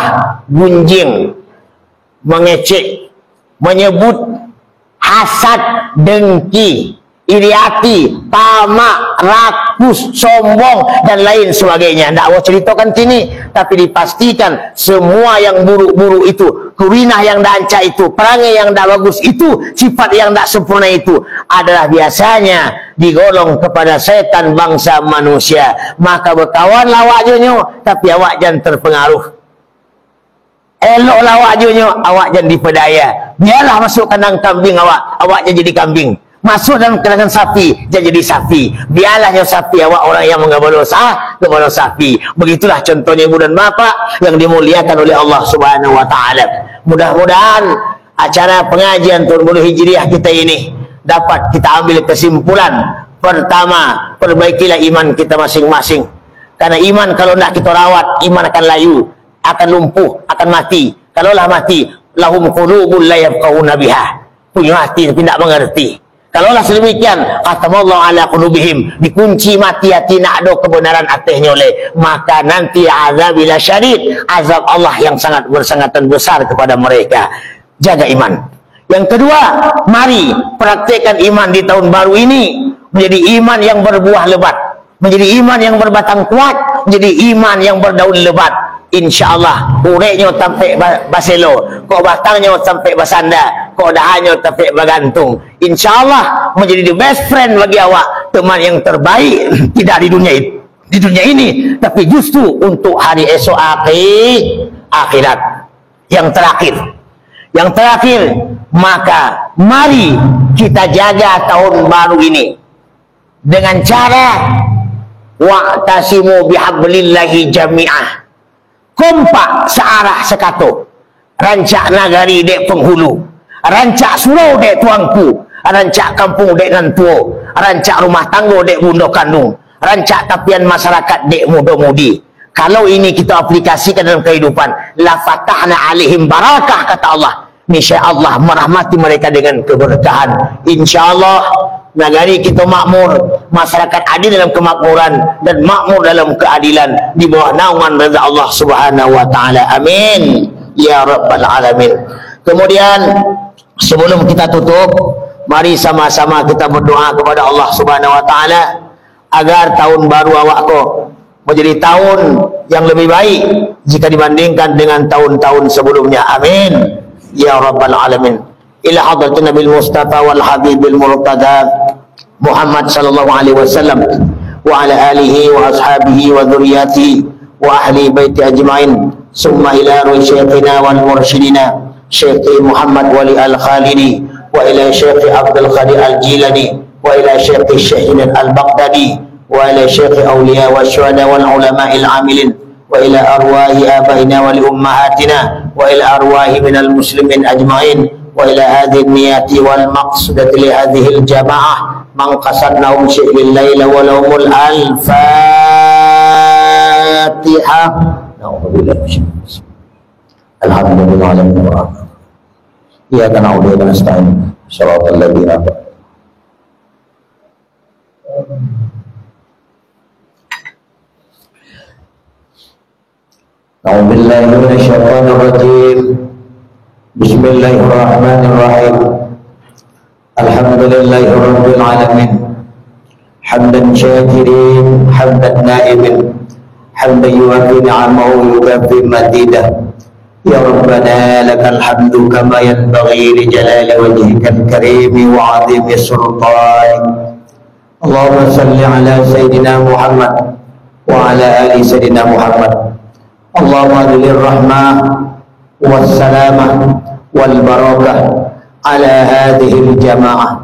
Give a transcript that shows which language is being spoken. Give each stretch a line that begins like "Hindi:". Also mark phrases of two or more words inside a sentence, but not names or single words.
Indonesian: Gunjing, mengecek, menyebut, hasad, dengki, iri hati, tamak, rakus, sombong, dan lain sebagainya. Tidak mau ceritakan sini, tapi dipastikan semua yang buruk-buruk itu, kurinah yang tidak ancak itu, perangai yang tidak bagus itu, sifat yang tidak sempurna itu adalah biasanya digolong kepada setan bangsa manusia. Maka berkawanlah awak junyo, tapi awak jangan terpengaruh. Eloklah awak junyo, awak jangan dipedaya. Biarlah masuk kandang kambing awak jangan jadi kambing. Masuk dalam kandang sapi, jangan jadi sapi. Biarlah yang sapi, awak orang yang mengamal dosa kepada sapi. Begitulah contohnya ibu dan bapak yang dimuliakan oleh Allah
Arabic: سبحانه وتعالى.
Indonesian: Mudah-mudahan acara pengajian tahun baru Hijriah kita ini dapat kita ambil kesimpulan. Pertama, perbaikilah iman kita masing-masing. Karena iman kalau tidak kita rawat, iman akan layu, akan lumpuh, akan mati. Kalaulah mati,
Arabic: لهم قلوب لا يفقهون بها.
Indonesian: Punya hati tapi tidak mengerti. Kalaulah sedemikian,
Arabic: ختم الله على قلوبهم,
Indonesian: dikunci mati hati nak ada kebenaran atasnya oleh, maka nanti
Arabic: العذاب الشديد,
Indonesian: azab Allah yang sangat bersangatan besar kepada mereka. Jaga iman. Yang kedua, mari praktekkan iman di tahun baru ini menjadi iman yang berbuah lebat, menjadi iman yang berbatang kuat, menjadi iman yang berdaun lebat.
Minangkabau: InsyaAllah ureknya sampai baselo, kok batangnya sampai basanda, kok dahannya sampai bagantung.
Indonesian: InsyaAllah menjadi
English: the best friend
Indonesian: bagi awak, teman yang terbaik tidak di dunia ini, tapi justru untuk hari esok akhirat. Yang terakhir, maka mari kita jaga tahun baru ini dengan cara
Arabic: واعتصموا بحبل الله جميعا.
Minangkabau: Kompak searah sekatu, rancak nagari dek penghulu, rancak surau dek tuangku, rancak kampung dek nantuo, rancak rumah tangga dek bunda kandung, rancak tapian masyarakat dek muda-mudi.
Indonesian: Kalau ini kita aplikasikan dalam kehidupan,
Arabic: لفتحنا عليهم بركات,
Indonesian: kata Allah. Niscaya Allah merahmati mereka dengan keberkahan. InsyaAllah negari kita makmur, masyarakat adil dalam kemakmuran dan makmur dalam keadilan di bawah naungan reza Allah
Arabic: سبحانه وتعالى. آمين يا رب العالمين.
Indonesian: Kemudian sebelum kita tutup, mari sama-sama kita berdoa kepada Allah
Arabic: سبحانه وتعالى
Indonesian: agar tahun baru awakku menjadi tahun yang lebih baik jika dibandingkan dengan tahun-tahun sebelumnya.
Arabic: آمين يا رب العالمين. إلى حضرة النبي المصطفى والحبيب المرتضى محمد صلى الله عليه وسلم وعلى آله وأصحابه وذرياته وأهل بيته أجمعين، ثم إلى روح شيخنا ومرشدنا شيخ محمد ولي الخالدي، وإلى شيخ عبد القادر الجيلاني، وإلى شيخ الشيخ البغدادي، وإلى شيخ أولياء وشهداء والعلماء العاملين, وإلى أرواح آبائنا ولأمهاتنا، وإلى أرواح من المسلمين أجمعين، وإلى هذه النية والمقصودة لهذه الجماعة من قصدناهم شغل الليلة ولهم الفاتحة. الحمد لله العالمين وإياك نعبد وإياك نستعين صراط الذين أعوذ بالله من الشيطان الرجيم. بسم الله الرحمن الرحيم. الحمد لله رب العالمين. حمد الشاكرين، حمد الناعمين، حمدا يوافي نعمه ويكافئ مزيده. يا ربنا لك الحمد كما ينبغي لجلال وجهك الكريم وعظيم سلطانك. اللهم صل على سيدنا محمد وعلى آل سيدنا محمد. اللهم أنزل الرحمة والسلامة والبركة على هذه الجماعة.